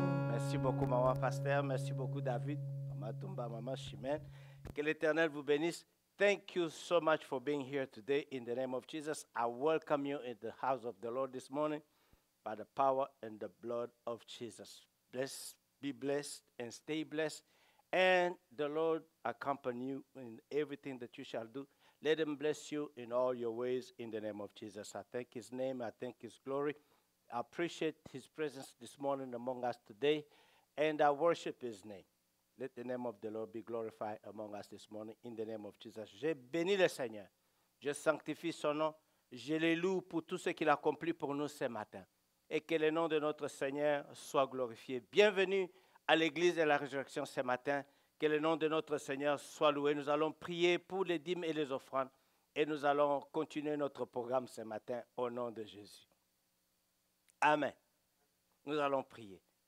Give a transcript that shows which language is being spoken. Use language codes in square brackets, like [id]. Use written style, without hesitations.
[fr] Merci beaucoup, maman pasteur. Merci beaucoup, David. Maman Tumba, maman Chimène. Que l'Éternel vous bénisse. [en] Thank you so much for being here today. In the name of Jesus, I welcome you in the house of the Lord this morning by the power and the blood of Jesus. Be blessed and stay blessed. And the Lord accompany you in everything that you shall do. Let him bless you in all your ways in the name of Jesus. I thank his name. I thank his glory. I appreciate his presence this morning among us today. And I worship his name. Let the name of the Lord be glorified among us this morning in the name of Jesus. [fr] Je bénis le Seigneur. Je sanctifie son nom. Je le loue pour tout ce qu'il a accompli pour nous ce matin. Et que le nom de notre Seigneur soit glorifié. Bienvenue à l'église de la résurrection ce matin. Que le nom de notre Seigneur soit loué. Nous allons prier pour les dîmes et les offrandes. Et nous allons continuer notre programme ce matin au nom de Jésus. Amen. Nous allons prier.